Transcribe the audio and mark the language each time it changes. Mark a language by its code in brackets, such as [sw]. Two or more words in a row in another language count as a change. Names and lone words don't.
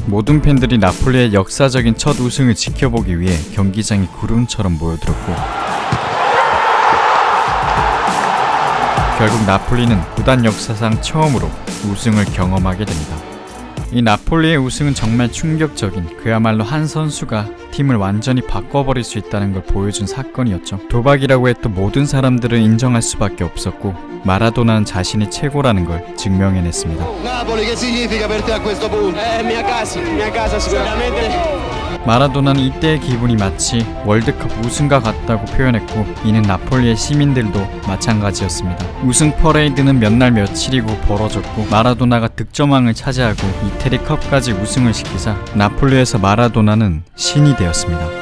[ko] 모든 팬들이 나폴리의 역사적인 첫 우승을 지켜보기 위해 경기장이 구름처럼 모여들었고 결국 나폴리는 구단 역사상 처음으로 우승을 경험하게 됩니다. 이 나폴리의 우승은 정말 충격적인, 그야말로 한 선수가 팀을 완전히 바꿔버릴 수 있다는 걸 보여준 사건이었죠. 도박이라고 했던 모든 사람들은 인정할 수밖에 없었고 마라도나는 자신이 최고라는 걸 증명해냈습니다. [it] Napoli, che significa per te a questo punto? Mia casa sicuramente. [ko] 마라도나는 이때의 기분이 마치 월드컵 우승과 같다고 표현했고 이는 나폴리의 시민들도 마찬가지였습니다. 우승 퍼레이드는 몇 날 며칠이고 벌어졌고 마라도나가 득점왕을 차지하고 이태리컵까지 우승을 시키자 나폴리에서 마라도나는 신이 되었습니다.